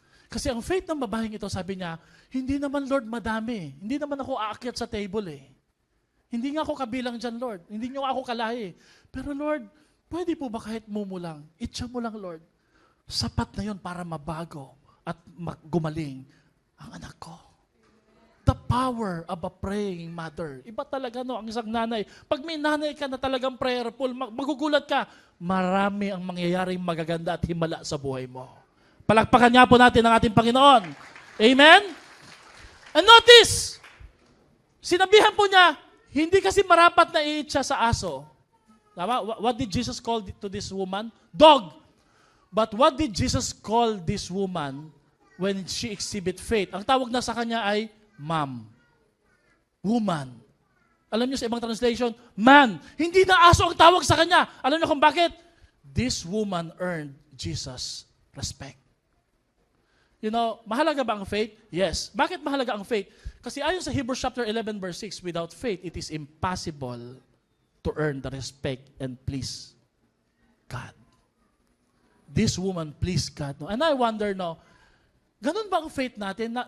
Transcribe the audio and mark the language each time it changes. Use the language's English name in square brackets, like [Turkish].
[Filipino] Kasi ang faith ng babaeng ito, sabi niya, hindi naman Lord madami. Hindi naman ako aakyat sa table eh. Hindi nga ako kabilang dyan, Lord. Hindi niyo ako kalahi. Pero Lord, pwede po ba kahit mumo lang? Itcha mo lang, Lord. Sapat na yon para mabago at gumaling ang anak ko. [English] The power of a praying mother. [Filipino] Iba talaga, no, ang isang nanay. Pag may nanay ka na talagang prayerful, magugulat ka, marami ang mangyayaring magaganda at himala sa buhay mo. Palakpakan niya po natin ang ating Panginoon. Amen? And notice, sinabihan po niya, hindi kasi marapat na iitsa sa aso. Tama? [English] What did Jesus call to this woman? Dog. But what did Jesus call this woman when she exhibit faith? [Filipino] Ang tawag na sa kanya ay ma'am. Woman. Alam niyo sa ibang translation, man. Hindi na aso ang tawag sa kanya. Alam niyo kung bakit? [English] this woman earned Jesus' respect. You know, [Filipino] mahalaga ba ang faith? [English] Yes. [Filipino] Bakit mahalaga ang faith? Kasi ayon sa [English] Hebrews chapter 11 verse 6, without faith, it is impossible to earn the respect and please God. This woman pleased God. No? And I wonder, no, [Filipino] ganun ba ang faith natin?